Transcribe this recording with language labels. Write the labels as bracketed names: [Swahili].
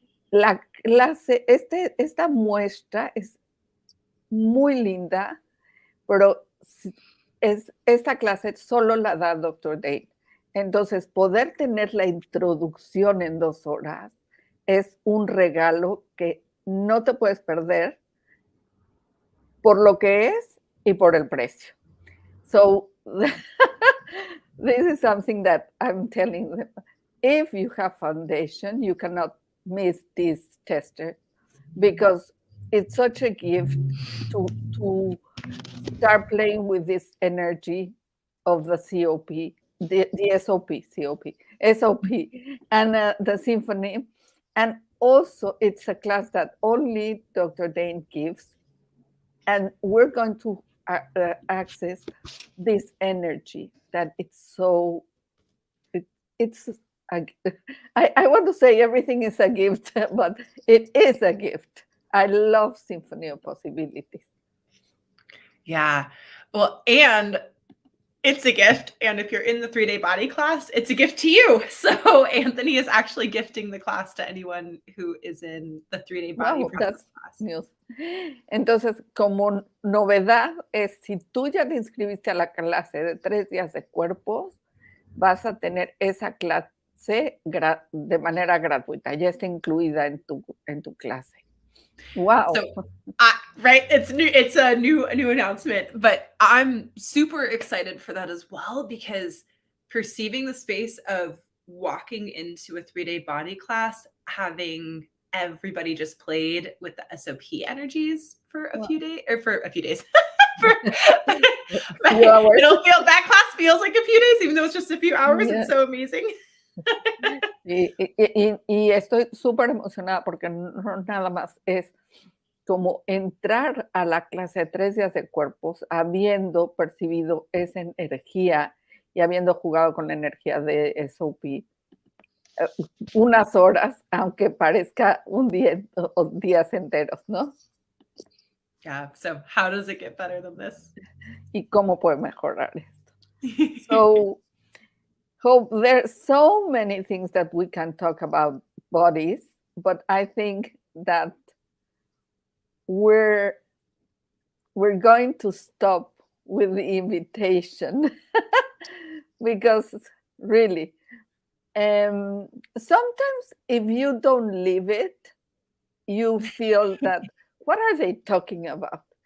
[Spanish] La clase, esta muestra es muy linda, pero esta clase solo la da Dr. Dane. Entonces, poder tener la introducción en 2 horas es un regalo que no te puedes perder por lo que es y por el precio. [English] So, this is something that I'm telling them. If you have foundation, you cannot miss this tester because it's such a gift to start playing with this energy of the COP, the SOP, and the symphony. And also, it's a class that only Dr. Dane gives, and we're going to access this energy that it's so, I want to say everything is a gift, but it is a gift. I love Symphony of Possibilities. Yeah. Well, and it's a gift. And if you're in the 3-day body class, it's a gift to you. So Anthony is actually gifting the class to anyone who is in the 3-day body That's class. News. [Spanish] Entonces, como novedad es, si tú ya te inscribiste a la clase de 3 días de cuerpos, vas a tener esa clase de manera gratuita. Ya está incluida en tu clase. [English] Wow. So, right, it's a new announcement, but I'm super excited for that as well, because perceiving the space of walking into a 3-day body class, having everybody just played with the SOP energies for a Wow. few days, or for a few days. Few hours. That class feels like a few days, even though it's just a few hours. Yeah. It's so amazing. [Spanish] Y estoy súper emocionada porque no nada más es como entrar a la clase de 3 días de cuerpos habiendo percibido esa energía y habiendo jugado con la energía de SOP unas horas, aunque parezca un día o días enteros, ¿no? [English] Yeah. So how does it get better than this? [Spanish] Y cómo puede mejorar esto. [English] So, Hope, there's so many things that we can talk about bodies, but I think that we're going to stop with the invitation because really, sometimes if you don't live it, you feel that, what are they talking about?